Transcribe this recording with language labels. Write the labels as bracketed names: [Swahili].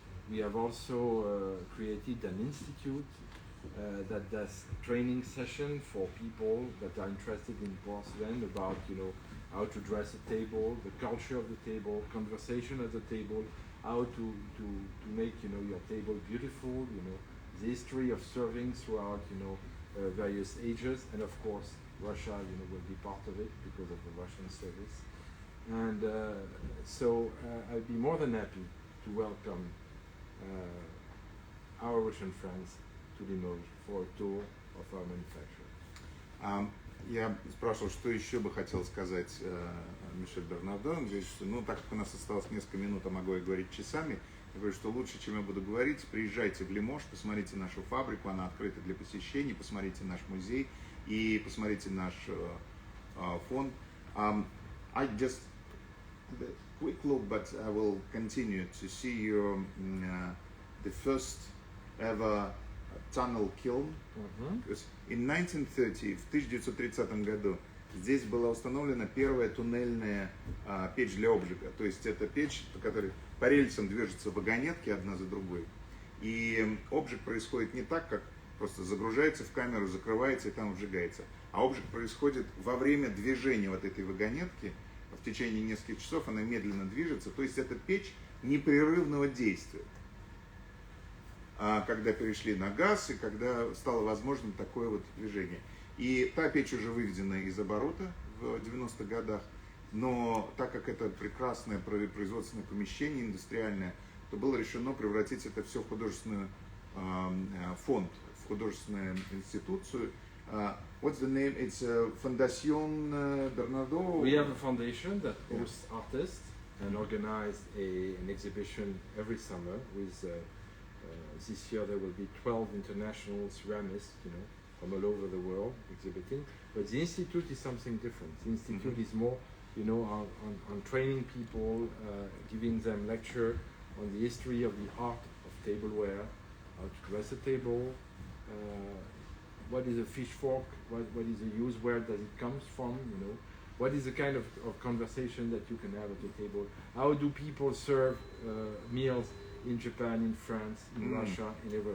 [English] We have also created an institute that does training session for people that are interested in porcelain about how to dress a table, the culture of the table, conversation at the table, how to make your table beautiful, the history of serving throughout various ages, and of course Russia will be part of it because of the Russian service. And so I'd be more than happy to welcome our Russian friends to Limoges for a tour of our manufacturer. [Russian] Я спрашивал, что еще бы хотел сказать Мишель Бернардо. Он говорит, что так как у нас осталось несколько минут, а могу я говорить часами, я говорю, что лучше, чем я буду говорить, приезжайте в Лимож, посмотрите нашу фабрику, она открыта для посещений, посмотрите наш музей и посмотрите наш фонд. [English] I just a quick look, but I will continue to see your the first ever tunnel kiln. Because in 1930, [Russian] в 1930 году, здесь была установлена первая туннельная печь для обжига. То есть это печь, по которой по рельсам движутся вагонетки одна за другой. И обжиг происходит не так, как просто загружается в камеру, закрывается и там обжигается. А обжиг происходит во время движения вот этой вагонетки. В течение нескольких часов она медленно движется. То есть это печь непрерывного действия. Когда перешли на газ и когда стало возможным такое вот движение. И та печь уже выведена из оборота в 90-х годах, но так как это прекрасное производственное помещение, индустриальное, то было решено превратить это все в художественный фонд, в художественную институцию. [English] What's the name? It's Fondation Bernardaud. We have a foundation that hosts artists and organize an exhibition every summer with this year there will be 12 international ceramists, from all over the world exhibiting. But the institute is something different. The institute is more, on training people, giving them lecture on the history of the art of tableware, how to dress a table, what is a fish fork, what is the use, where does it come from, what is the kind of conversation that you can have at the table, how do people serve meals in Japan, in France, in Russia, in everywhere.